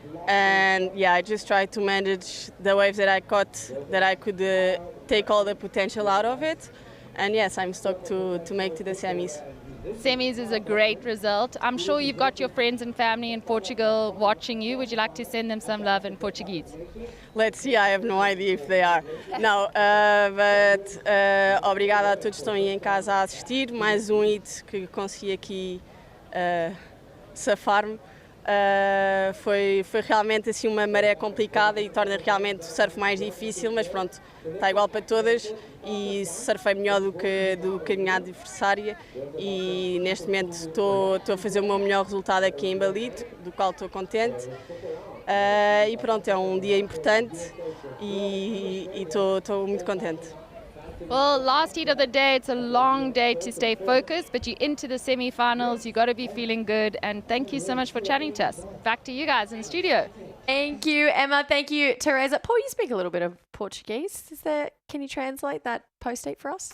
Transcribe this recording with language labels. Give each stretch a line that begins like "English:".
English: And yeah, I just tried to manage the waves that I caught, that I could take all the potential out of it. And yes, I'm stoked to make to the semis. Semis is a great result. I'm sure you've got your friends and family in Portugal watching you. Would you like to send them some love in Portuguese? Let's see, I have no idea if they are. No, but
Portuguese: obrigada a todos que estão aí em casa a assistir. Mais hit que consegui aqui safar-me. Foi realmente assim uma maré complicada e torna realmente o surf mais difícil, mas pronto, está igual para todas e surfei melhor do que a minha adversária e neste momento estou a fazer o meu melhor resultado aqui em Ballito, do qual estou contente. E pronto, é um dia importante e estou muito contente.
English: Well, last heat of the day, it's a long day to stay focused, but you're into the semi-finals, you got to be feeling good, and thank you so much for chatting to us. Back to you guys in the studio. Thank you, Emma. Thank you, Teresa. Paul, you speak a little bit of Portuguese. Can you translate that post-heat for us?